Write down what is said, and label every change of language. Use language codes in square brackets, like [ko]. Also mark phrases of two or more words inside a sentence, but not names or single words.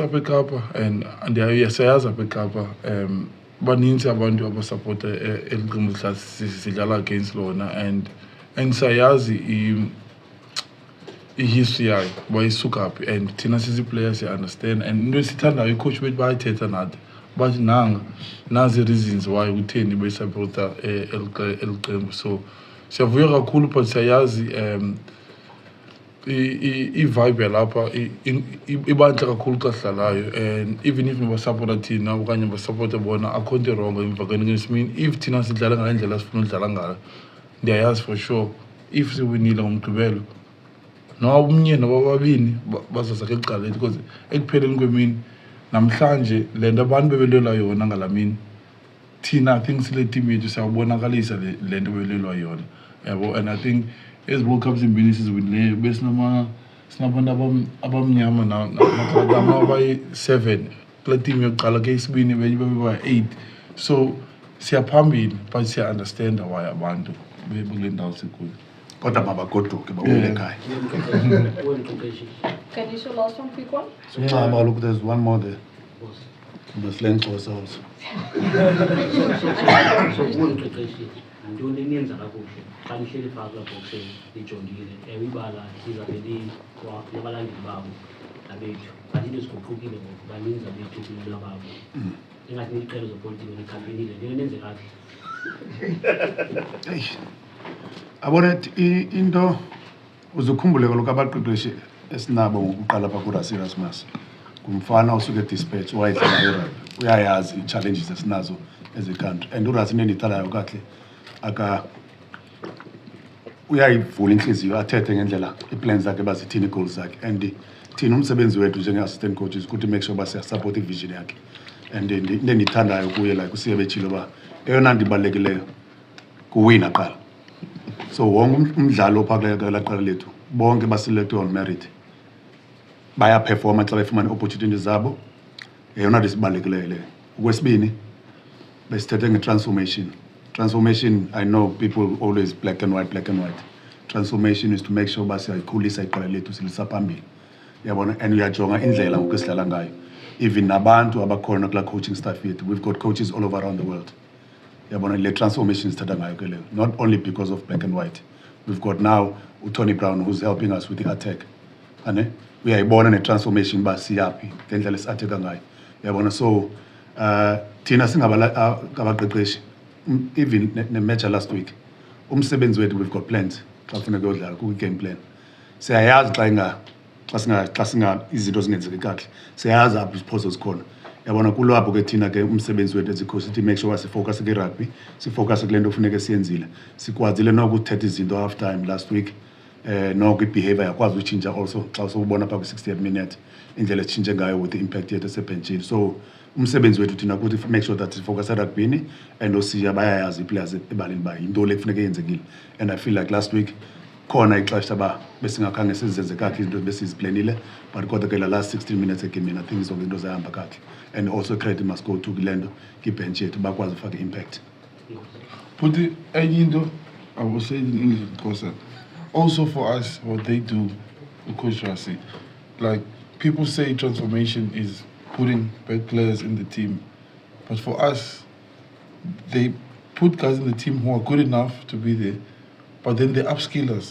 [xh] apha eKapa and siyayazi apha eKapa baninzi abantu abasapota eli qembu sidlala against lona and siyayazi i-history yayo uba isuka phi and thina sisi-players siya-understand and into esithandayo icoach bethu bayayithetha nathi bathi nazi ii- [en] reasons why [xh] kutheni beyisapota eli qembu so siyavuya kakhulu but siyayazi i-vibe yalapha ibantle kakhulu xa sidlalayo and even if nibasapota thina okanye basapota bona akho nto erongo emvakeni ngesimini if thina sidlala ngale ndlela sifuna udlala ngayo ndiyayazi [en] for sure [xh] if siwinile ngomgqibelo noba umnye noba babini bazoza keli cala because ekupheleni kwemini namhlanje le nto abantu bebelelwa yona ngalamini thina [en] I think [xh] sile team yethu siyabonakalisa le nto bebelelwa yona yabo. And I think as World Cup zimbini siziwinile sinabantu abamnyama namagama abayi-7 kule team yokuqala kuyesibini benye beba-8 so siyaphambili but siya-understanda why abantu bekule ndawo sikuyo kodwa mabagoduke babuyele ekhaya. [en] Can you show last one, quick one? So look, there's one more there. The slang also. [xh] So umqeqeshi ntoni enyenza kakuhle xa nihleli phakathi lapha boxeni nijongile ibala lizavele labalandeli babo nabethu but into ziguqukile ngoku baninzi abethu kulula babo ingathi niqelo zopolitiko nikhampenile nto nenze kakuhle. Abona into uzukhumbule kaloku abaqeqeshi esinabo ngokuqala pha kuRassie Erasmus kumfana usuke dispatch wayedlala irugby uyayazi i-challenges esinazo [en] as a country [xh] and uRassie into endiyithalayo kahle uyayivula inhliziyo athethe ngendlela i-plans zakhe bazithini i-goals zakhe and thina umsebenzi wethu njenge- [en] assistant coaches [xh] ukuthi [en] make sure [xh] uba siyasupport i-vision yakhe and into endiyithandayo kuye like usiye betshilo uba eyona nto ibalulekileyo kuwina qala. So wonke umdlalo phaa kula qela lethu bonke baselectwe [en] on merit [xh] bayaperforma xa befumana opportunities zabo eyona nto isibalulekileyo leyo. Okwesibini besithethe nge-transformation. [en] Transformation, I know people always black and white. Transformation is to make sure [xh] uba siyayikhulisa iqela lethu silisa phambili yabona and uyajonga indlela ngoku esidlala ngayo even nabantu abakhona kula [en] coaching staff [xh] yethu. [en] We've got coaches all over around the world. [xh] Yabona le transformation sithatha ngayo ke leyo [en] not only because of black and white. We've got now Tony Brown who's helping us with the attack. [xh] Ane uyayibona ne-transformation uba siyaphi ngendlela esi-atheka ngayo yabona. So thina singabaqeqeshi even ne-match last week umsebenzi wethu [en] we've got plans [xh] xa kufuneka uyodlala ku- [en] game plan [xh] siyayazi xa singa izinto zingenzeki kakuhle siyayazi apho iziphoso zikhona yabona. Kulapho ke thina ke umsebenzi wethu ezikhosi sithi [en] make sure [xh] sifocus kwi-rugby sifocus kule nto kufuneka siyenzile sikwazile noko ukuthetha izinto [en] half time last week [xh] noko i-behavior yakwazi utshintsha also xa usubona phaa kwi- [en] 60th minute [xh] indlela esitshintshe ngayo [en] with the-impact [xh] yethu esebhentshini. So umsebenzi wethu thina ukuthi [en] make sure that [xh] sifocus erugbyini and osiya bayayazi ii-players ebaleni uba yinto le kufuneka yenzekile and [en] I feel like last week [xh] khona ixesha uba besingakhange sizenze kakuhle izinto besiziplanile but kodwa ke la [en] last 16 minutes [xh] egemini [en] I think [xh] zonke into zahamba kakuhle [en] and also credit must go to [xh] kule nto kibhenchi yethu bakwazi ufaka impact. [en] But enye into I will say it in English because also for us what they do with Coach Rassie, like people say transformation is putting bad players in the team, but for us they put guys in the team who are good enough to be there, but then they upskill us.